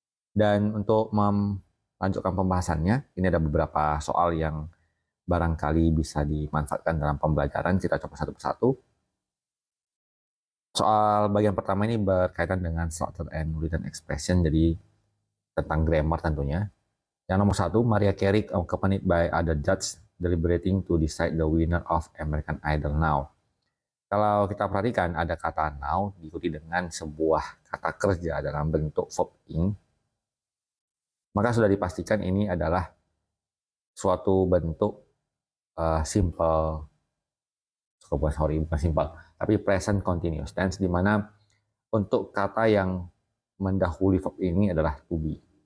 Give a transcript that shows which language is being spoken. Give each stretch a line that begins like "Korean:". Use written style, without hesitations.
Indonesian: Dan untuk melanjutkan pembahasannya, ini ada beberapa soal yang barangkali bisa dimanfaatkan dalam pembelajaran. Kita coba satu persatu. Soal bagian pertama ini berkaitan dengan structure and written expression, jadi tentang grammar tentunya.
English: Yang nomor satu, Mariah Carey accompanied by other judges deliberating to decide the winner of American Idol now.
Indonesian: Kalau kita perhatikan ada kata now diikuti dengan sebuah kata kerja dalam bentuk verb ing, maka sudah dipastikan ini adalah suatu bentuk simple, bukan simple, tapi present continuous tense, di mana untuk kata yang mendahului verb ini adalah to be.